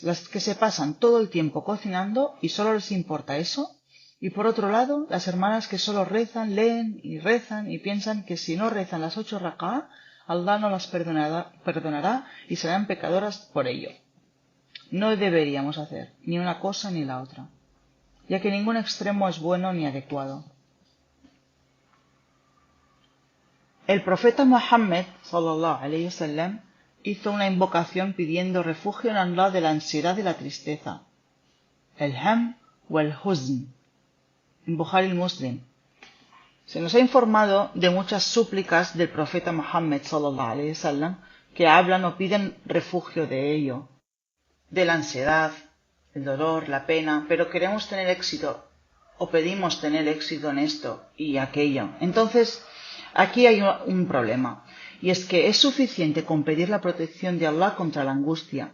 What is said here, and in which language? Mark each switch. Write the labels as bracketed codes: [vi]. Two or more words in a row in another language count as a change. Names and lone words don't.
[es] Las que se pasan todo el tiempo cocinando y solo les importa eso, y por otro lado, las hermanas que solo rezan, leen y piensan que si no rezan las 8 rak'ah, Allah no las perdonará y serán pecadoras por ello. No deberíamos hacer ni una cosa ni la otra, ya que ningún extremo es bueno ni adecuado. El profeta Muhammad [ar] صلى الله عليه وسلم [es] hizo una invocación pidiendo refugio en Allah de la ansiedad y la tristeza, el ham o el huzn, en Bukhari Muslim. Se nos ha informado de muchas súplicas del profeta Muhammad [ar] صلى الله عليه وسلم [es] que hablan o piden refugio de ello, de la ansiedad, el dolor, la pena, pero queremos tener éxito o pedimos tener éxito en esto y aquello. Entonces, aquí hay un problema, y es que es suficiente con pedir la protección de Allah contra la angustia.